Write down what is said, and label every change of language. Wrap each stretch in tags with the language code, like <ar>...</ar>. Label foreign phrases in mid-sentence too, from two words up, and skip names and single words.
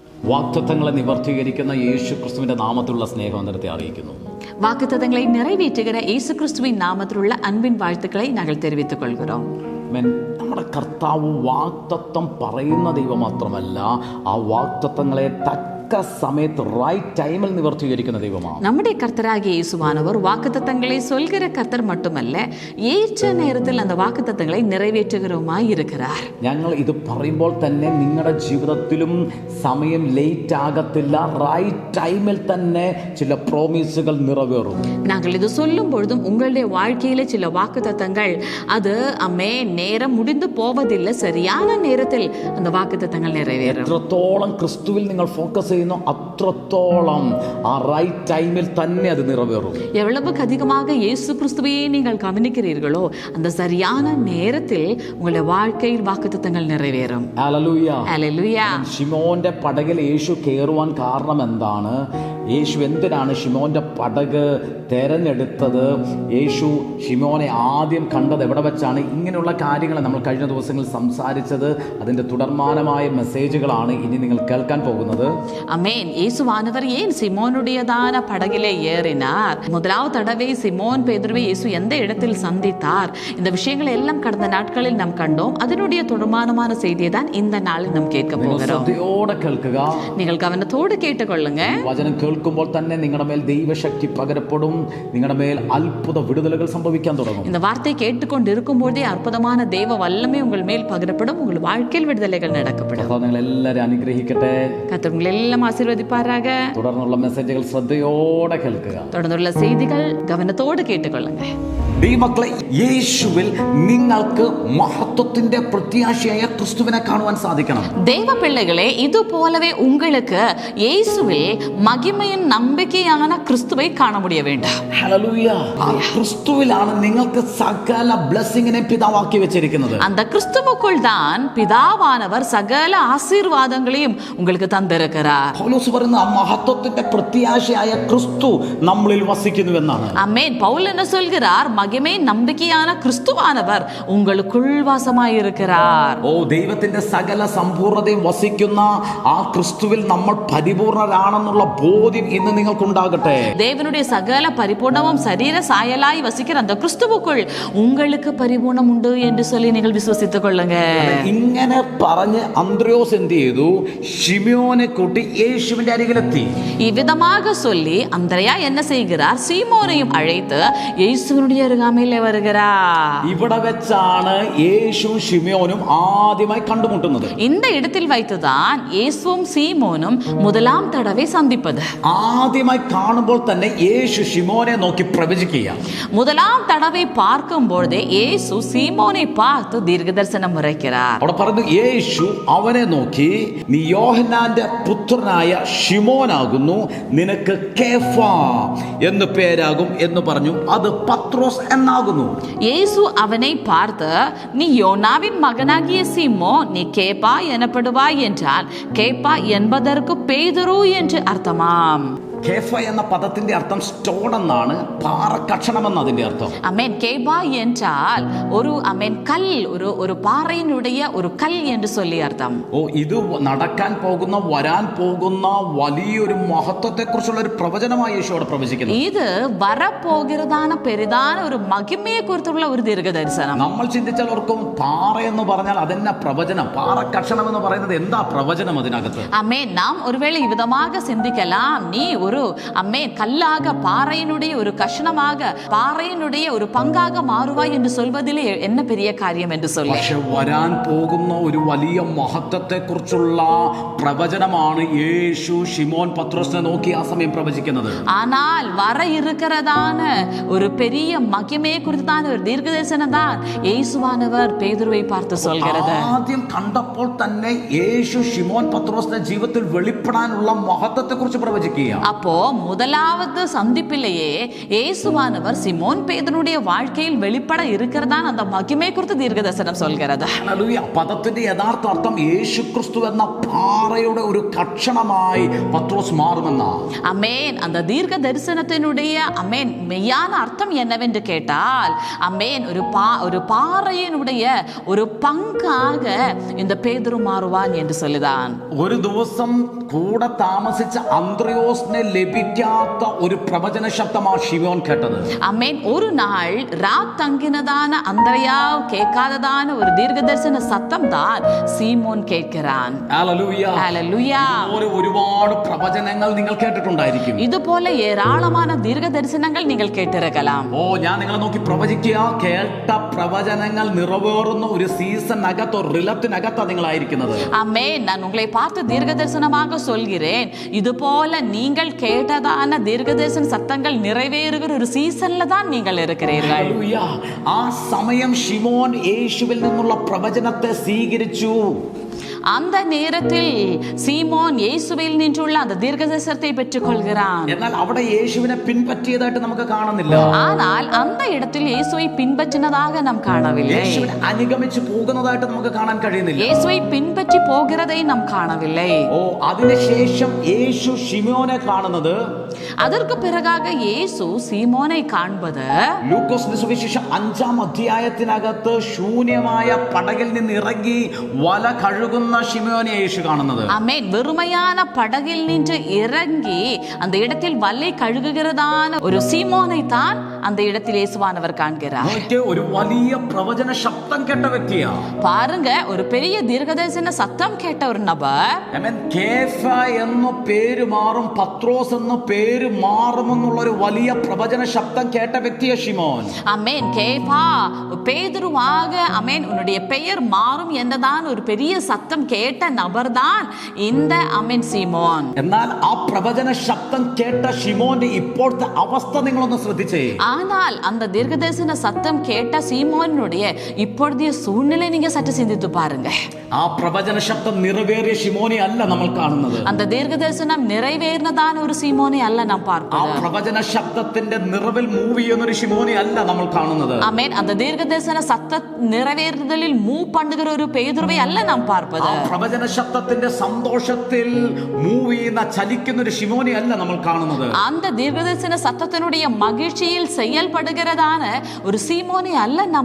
<ml>വാഗ്ദത്തങ്ങളെ നിവർത്തീകരിക്കുന്ന യേശു ക്രിസ്തുവിന്റെ നാമത്തിലുള്ള സ്നേഹവന്ദനത്തെ അറിയിക്കുന്നു.</ml> <ta>வாக்குத்தத்தங்களை நிறைவேற்றுகிற இயேசு கிறிஸ்துவின் நாமத்திலுள்ள அன்பின் வாழ்த்துக்களை நாங்கள் தெரிவித்துக் கொள்கிறோம்.</ta> <ml>നമ്മുടെ കർത്താവ് വാഗ്ദത്തം പറയുന്ന ദൈവം മാത്രമല്ല, ആ വാഗ്ദത്തങ്ങളെ തക്ക സമയത്ത്</ml> <en>right time-il</en> <ml>നിവർത്തീകരിക്കുന്ന ദൈവമാണ്.</ml> <ta>நம்முடைய கர்த்தராகிய இயேசுவானவர் வாக்குத்தத்தங்களை சொல்கிற கர்த்தர் மட்டுமல்ல, ஏற்ற நேரத்தில் அந்த வாக்குத்தத்தங்களை நிறைவேற்றுகிறவருமாய் இருக்கிறார்.</ta> <ml>ഞങ്ങൾ ഇത് പറയുമ്പോൾ തന്നെ നിങ്ങളുടെ ജീവിതത്തിലും സമയം ലേറ്റ് ആകത്തില്ല,</ml> <en>right time-il</en> <ml>തന്നെ ചില പ്രോമിസുകൾ നിറവേറും.</ml> <ta>நாங்கள் இது சொல்லும் பொழுதும் உங்களுடைய வாழ்க்கையில சில வாக்குத்தத்தங்கள் அது நேரம் முடிந்து போவதில்லை, சரியான நேரத்தில் அந்த வாக்குத்தத்தங்கள் நிறைவேறும்.</ta> <ml>എത്രത്തോളം ക്രിസ്തുവിൽ നിങ്ങൾ ഫോക്കസ് ചെയ്യുന്നു അത്രത്തോളം ആ</ml> <en>right time-il</en> <ml>തന്നെ അത് നിറവേറും.</ml> <ta>எவ்வளவுக்கு அதிகமாக இயேசு கிறிஸ்துவையே நீங்கள் கவனிக்கிறீர்களோ அந்த சரியான நேரத்தில் உங்களுடைய வாழ்க்கையில் வாக்குத்தத்தங்கள் நிறைவேறும்.</ta> <ml>ഹല്ലേലൂയ. ഹല്ലേലൂയ. ശിമോന്റെ പടകിൽ യേശു കയറുവാൻ കാരണം എന്താണ്? യേശു എന്തിനാണ് ശിമോന്റെ പടക് തെരഞ്ഞെടുത്തത്? യേശു ശിമോനെ ആദ്യം കണ്ടത് എവിടെ വെച്ചാണ്? ഇങ്ങനെയുള്ള കാര്യങ്ങൾ നമ്മൾ കഴിഞ്ഞ ദിവസങ്ങളിൽ സംസാരിച്ചത്. അതിൻ്റെ തുടർമാനമായ മെസ്സേജുകളാണ് ഇനി നിങ്ങൾ കേൾക്കാൻ പോകുന്നത്.</ml> <ta>அமேன். இயேசுவானவர் ஏன் சிமோனுடையதான படகிலே ஏறினார்? முதலாவது தடவை சிமோன் பேதுருவை இயேசு எந்த இடத்தில் சந்தித்தார்? இந்த விஷயங்களை எல்லாம் கடந்த நாட்களில் நாம் கண்டோம். அதனுடைய தொடர்மானமான செய்தியை தான் இந்த நாளில் நாம் கேட்க போகிறோம். நீங்கள் கவனத்தோடு கேட்டுக்கொள்ளுங்க.</ta> <ml>വചനം കേൾക്കുമ്പോൾ തന്നെ നിങ്ങളുടെ മേൽ ദൈവശക്തി പകരപ്പെടും, നിങ്ങളുടെ മേൽ അത്ഭുത വിടുതലുകൾ സംഭവിക്കാൻ തുടങ്ങും.</ml> <ta>இந்த வார்த்தை கேட்டுக்கொண்டிருக்கும்போதே அற்புதமான தேவ வல்லமை உங்கள் மேல் பகரப்படும், உங்கள் வாழ்க்கையில் விடுதலைகள் நடக்கப்படும்.</ta> <ml>നിങ്ങൾ എല്ലാവരും അനുഗ്രഹിക്കട്ടെ.</ml> <ta>கர்த்தர் உங்களை எல்லாம் ஆசீர்வதிப்பாராக.</ta> <ml>തുടർന്നുള്ള മെസ്സേജുകൾ ശ്രദ്ധയോടെ കേൾക്കുക.</ml> <ta>தொடர்ந்துள்ள செய்திகள் கவனத்தோடு கேட்டுக்கொள்ளுங்க.</ta> <ml>ദൈവമക്കളെ, യേശുവിൽ നിങ്ങൾക്ക് മഹത്വത്തിന്റെ പ്രത്യാശയായ ക്രിസ്തുവിനെ കാണുവാൻ സാധിക്കണം.</ml> <ta>தேவ பிள்ளைகளே, இது போலவே உங்களுக்கு இயேசுவில் மகிமையின் நம்பிக்கையான கிறிஸ்துவை காண முடிய வேண்டும்.</ta> <ml>ഹല്ലേലൂയ. ആ ക്രിസ്തുവിലാണ് നിങ്ങൾക്ക് സകല ബ്ലെസ്സിങ്ങിനെ പിതാവാക്കി വെച്ചിരിക്കുന്നത്.</ml> <ta>அந்த கிறிஸ்துவுக்குள் தான் பிதாவானவர் சகல ஆசீர்வாதங்களையும் உங்களுக்கு தந்திருக்கிறார்.</ta> <ml>പൗലോസ് പറയുന്ന ആ മഹത്വത്തിന്റെ പ്രത്യാശയായ ക്രിസ്തു നമ്മളിൽ വസിക്കുന്നുവെന്നാണ്.</ml> <ta>ஆமென். பவுல் என்ன சொல்கிறார்? மகிமை நம்பிக்கையான கிறிஸ்துவானவர் உங்களுக்குள் வாசமாயிருக்கிறார்.</ta> <ml>ഓ, ദൈവത്തിന്റെ സകല സമ്പൂർണ്ണതയും വസിക്കുന്ന ആ ക്രിസ്തുവിൽ നമ്മൾ പരിപൂർണരാണെന്നുള്ള ബോധ്യം ഇന്ന് നിങ്ങൾക്കുണ്ടാകട്ടെ.</ml> <ta>தேவனுடைய சகல பரிபூர்ணமும் சரீர சாயலாய் வசிக்கிற அந்த கிறிஸ்துவுக்குள் உங்களுக்கு பரிபூர்ணம் உண்டு என்று சொல்லி நீங்கள் விசுவசித்துக் கொள்ளுங்க.</ta> <ml>ഇങ്ങനെ പറഞ്ഞ് അന്ത്രയോസ് എന്ത് ചെയ്തു? ശിമോനെ കൂട്ടി യേശുവിന്റെ അരികിലെത്തി.</ml> <ta>இவ்விதமாக சொல்லி அந்திரயா என்ன செய்கிறார்? சீமோனையும் அழைத்து இயேசுவினுடைய அருகாமையிலே வருகிறார்.</ta> <ml>ഇവിടെ വെച്ചാണ് യേശു ശിമോനും ആദ്യമായി കണ്ടുമുട്ടുന്നത്.</ml> <ta>இந்த இடத்தில் வைத்துதான் இயேசுவும் சீமோனும் முதலாம் தடவை சந்திப்பது.</ta> <ml>ആദ്യമായി കാണുമ്പോൾ തന്നെ യേശു ശിമോനെ നോക്കി പ്രവചിക്കുക.</ml> <ta>முதலாம் தடவை பார்க்கும் பொழுதே இயேசு சீமோனை பார்த்து தீர்க்கதரிசனம் உரைக்கிறார்.</ta> <ml>അവിടെ പറഞ്ഞു, യേശു അവനെ നോക്കി, നീ യോഹന്നാന്റെ പുത്രനായ ശിമോനാകുന്നു, നിനക്ക് കേഫ എന്ന് പേരാകും എന്ന് പറഞ്ഞു. അത് പത്രോസ് എന്നാകുന്നു.</ml> <ta>இயேசு அவனை பார்த்து, நீ யோனாவின் மகனாகிய சீமோ, நீ கேப்பா எனப்படுவாய் என்றால், கேப்பா என்பதற்கு பேதுரு என்று அர்த்தமாம்.</ta> <ml>കേഫ എന്ന പദത്തിന്റെ അർത്ഥം സ്റ്റോൺ എന്നാണ്, പാറക്കഷണം എന്ന അതിന്റെ അർത്ഥം.</ml> <ta>அமேன். கேபா என்றால் ஒரு கல், ஒரு பாறையினுடைய ஒரு கல் என்று சொல்லி அர்த்தம்.</ta> <ml>ഓ, ഇത് നടക്കാൻ പോകുന്ന വരാൻ പോകുന്ന വലിയൊരു മഹത്വത്തെ കുറിച്ചുള്ള ഒരു പ്രവചനമായി യേശു അവിടെ പ്രവചിക്കുന്നു.</ml> <ta>இது வரப்போகிறதான பெரிதான ஒரு மகிமையை குறிச்சுள்ள ஒரு தீர்கதர்சனம்.</ta> <ml>നമ്മൾ ചിന്തിച്ചാൽ ഓർക്കും, പാറ എന്ന് പറഞ്ഞാൽ അതെന്നാ പ്രവചനം? പാറക്കഷണം എന്ന് പറയുന്നത് എന്താ പ്രവചനം അതിനകത്ത്?</ml> <ta>அமேன். நாம் ஒருவேளை விதமாக சிந்திக்கலாம், நீ ஒரு கல்லாக, பாறையினுடைய ஒரு கஷணமாக, பாறையினுடைய ஒரு பங்காக மாறுவாய் என்று சொல்வதிலே என்ன பெரிய காரியம் என்று சொல்லி.</ta> <ml>പക്ഷെ വരാൻ പോകുന്ന ഒരു വലിയ മഹത്വത്തെ കുറിച്ചുള്ള പ്രവചനമാണ് യേശു ശിമോൻ പത്രോസിനെ നോക്കി ആ സമയം പ്രവചിക്കുന്നത്.</ml> <ta>ஆனால் வர இருக்கிறதான ஒரு பெரிய மகிமையை குறித்தான ஒரு தீர்க்கதரிசனம் தான் இயேசுவானவர் பேதுருவை பார்த்து சொல்கிறது.</ta> <ml>ആദ്യം കണ്ടപ്പോൾ തന്നെ യേശു ശിമോൻ പത്രോസിന്റെ ജീവിതത്തിൽ വെളിപ്പെടാനുള്ള മഹത്വത്തെ കുറിച്ച് പ്രവചിക്കുക.</ml> <ta>அப்போ முதலாவது சந்திப்பிலேயே இயேசுவானவர் சிமோன் பேதுருடைய வாழ்க்கையில் வெளிப்பட இருக்கிறதான் அந்த மகிமை குறித்து தீர்க்கதரிசனம் சொல்கிறது.</ta> <ml>ഹല്ലേലൂയ. പദത്തിന്റെ യഥാർത്ഥ അർത്ഥം യേശുക്രിസ്തു എന്ന പാറയുടെ ഒരു കഷണമായി പത്രോസ് മാറുമെന്ന.</ml> <ta>அமேன். அந்த தீர்க்க தரிசனத்தினுடைய அமேன் மெய்யான அர்த்தம் என்னவென்று கேட்டால் அமேன் ஒரு பாறையினுடைய ஒரு பங்காக இந்த பேதுரு மாறுவான் என்று சொல்லுதான்.</ta> <ml>ഒരു ദിവസം കൂടെ താമസിച്ച അന്ത്രയോസിനെ ലഭിക്കാത്ത ഒരു പ്രവചന ശബ്ദമാണ് ശിമോൻ കേട്ടത്.</ml> <ta>அமேன். ஒரு நாள் ராத் தங்கினதான அந்திரயா கேட்காததான ஒரு தீர்க்க தரிசன சத்தம் தான் சீமோன் கேட்கிறான்.</ta> <ml>ഹല്ലേലൂയ.</ml> <ta>ஹல்லேலூயா.</ta> <ml>ഒരുപാട് പ്രവചനങ്ങൾ നിങ്ങൾ കേട്ടിട്ടുണ്ടായിരിക്കും.</ml> <ta>இதுபோல ஏராளமான தீர்க்க தரிசனங்கள் நீங்கள் கேட்டிருக்கலாம்.</ta> <ml>ഞാൻ നിങ്ങളെ നോക്കി പ്രവചിക്കുക. കേട്ട പ്രവചനങ്ങൾ നിറവേറുന്ന ഒരു സീസണിനകത്തോ റിലത്തിനകത്തോ നിങ്ങളായിരിക്കുന്നത്.</ml> <ta>அமேன். நான் உங்களை பார்த்து தீர்க்க தரிசனமாக சொல்கிறேன். இது போல நீங்கள் கேட்டதான தீர்க்க தரிசன சத்தங்கள் நிறைவேறுகிற ஒரு சீசன்ல தான் நீங்கள் இருக்கிறீர்கள்.</ta> <ml>ആ സമയം ശിമോൻ യേശുവിൽ നിന്നുള്ള പ്രവചനത്തെ സ്വീകരിച്ചു.</ml> <ta>அந்த நேரத்தில் சீமோன் இயேசுவில் நின்றுள்ள அந்த தீர்க்கதரிசனத்தை பெற்றுக் கொள்கிறான்.</ta> <ml>എന്നാൽ അവിടെ യേശുവിനെ പിൻപറ്റിയതായിട്ട് നമുക്ക് കാണുന്നില്ല.</ml> <ta>ஆனால் அந்த இடத்தில் இயேசுவை பின்பற்றினதாக நாம் காணவில்லை.</ta> <ml>യേശുവിനെ അനുഗമിച്ച് പോകുന്നതായിട്ട് നമുക്ക് കാണാൻ കഴിയുന്നില്ല.</ml> <ta>இயேசுவை பின்பற்றி போகிறதை நாம் காணவில்லை.</ta> <ml>അതിനുശേഷം യേശു ശിമോനെ കാണുന്നത്,</ml> <ta>அதற்கு பிறகாக இயேசு சீமோனை காண்பது</ta> <ml>ലൂക്കോസിന്റെ സുവിശേഷം 5-ാം അധ്യായത്തിനകത്ത് ശൂന്യമായ പടകിൽ നിന്ന് ഇറങ്ങി വല കഴുകുന്ന ശിമോനെ യേശു കാണുന്നത്.</ml> <ta>ஆமென். வெறுமையான படகில் நின்று இறங்கி அந்த இடத்தில் வலை கழுகுகிறதான ஒரு சீமோனை தான் அந்த இடத்தில் இயேசுவானவர் காண்கிறார்.</ta> <ml>ഒരു വലിയ പ്രവചന ശബ്ദം കേട്ട വ്യക്തിയാ.</ml> <ta>பாருங்க, ஒரு பெரிய தீர்க்கதரிசன சத்தம் கேட்ட ஒரு நபர்.</ta> <ml>കേഫ എന്ന പേര് മാറും, പത്രോസ് എന്ന പേര് മാറുമെന്നുള്ള ഒരു വലിയ പ്രവചന ശബ്ദം കേട്ട വ്യക്തിയാ ശിമോൻ.</ml> <ta>அமேன். கேபா பேதுருவாக அமேன் உன்னுடைய பெயர் மாறும் என்றதான் ஒரு பெரிய சத்தம் கேட்ட நபர்தான் இந்த அமேன் சீமோன்.</ta> <ml>എന്നാൽ ആ പ്രവചന ശബ്ദം കേട്ട ശിമോന്റെ ഇപ്പോഴത്തെ അവസ്ഥ നിങ്ങളൊന്ന് ശ്രദ്ധിച്ചേ.</ml> <ta>ஆனால் அந்த தீர்க்கதரிசன சத்தம் கேட்ட சீமோனுடைய இப்பொழுதைய சூழ்நிலை நீங்க சற்று சிந்தித்து பாருங்க.</ta> <ml>ആ പ്രവചന ശബ്ദം നിറവേറിയ ശിമോനെ അല്ല നമ്മൾ കാണുന്നത്.</ml> <ta>அந்த தீர்க்கதரிசனம் நிறைவேறினதான ஒரு சீமோனை அல்ல நாம்</ta> <ml>ആ</ml> <ta>பார்ப்பது.</ta> <ml>പ്രവചന ശബ്ദത്തിന്റെ നിറവിൽ മൂവ് ചെയ്യുന്ന ഒരു ശിമോനെ അല്ല നമ്മൾ കാണുന്നത്.</ml> <ta>ஆமென். அந்த தீர்க்கதரிசன சத்த நிறைவேறுதலில் மூவ் பண்ணுகிற ஒரு பேதுருவை அல்ல நாம் பார்ப்பது.</ta> <ml>ആ പ്രവചന ശബ്ദത്തിന്റെ സന്തോഷത്തിൽ മൂവ് ചെയ്യുന്ന ചലിക്കുന്ന ഒരു ശിമോനെ അല്ല നമ്മൾ കാണുന്നത്.</ml> <ta>அந்த தீர்க்கதரிசன சத்தத்தினுடைய மகிழ்ச்சியில் செயல்படுகிறதான ஒரு சீமோனை அல்ல நாம்</ta>